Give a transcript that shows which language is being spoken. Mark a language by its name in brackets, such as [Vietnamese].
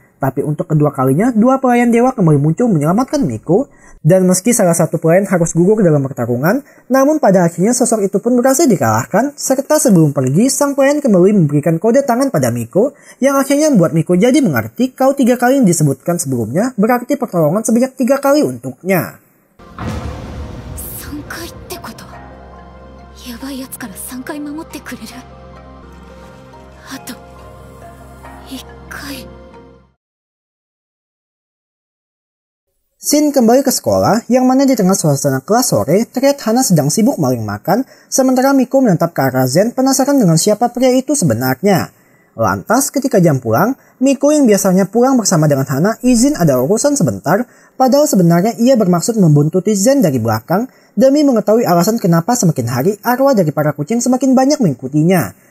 [Indonesian] Tapi untuk kedua kalinya, dua pelayan dewa kembali muncul menyelamatkan Miko, dan meski salah satu pelayan harus gugur dalam pertarungan, namun pada akhirnya sosok itu pun berhasil dikalahkan, serta sebelum pergi, sang pelayan kembali memberikan kode tangan pada Miko, yang akhirnya membuat Miko jadi mengerti kalau 3 kali yang disebutkan sebelumnya berarti pertolongan sebanyak 3 kali untuknya. [Japanese] 3回ってことやばいやつから3回守ってくれるあと1回 [Indonesian] Scene kembali ke sekolah, yang mana di tengah suasana kelas sore, terlihat Hana sedang sibuk maling makan, sementara Miko menatap ke arah Zen penasaran dengan siapa pria itu sebenarnya. Lantas, ketika jam pulang, Miko yang biasanya pulang bersama dengan Hana izin ada urusan sebentar, padahal sebenarnya ia bermaksud membuntuti Zen dari belakang, demi mengetahui alasan kenapa semakin hari arwah dari para kucing semakin banyak mengikutinya.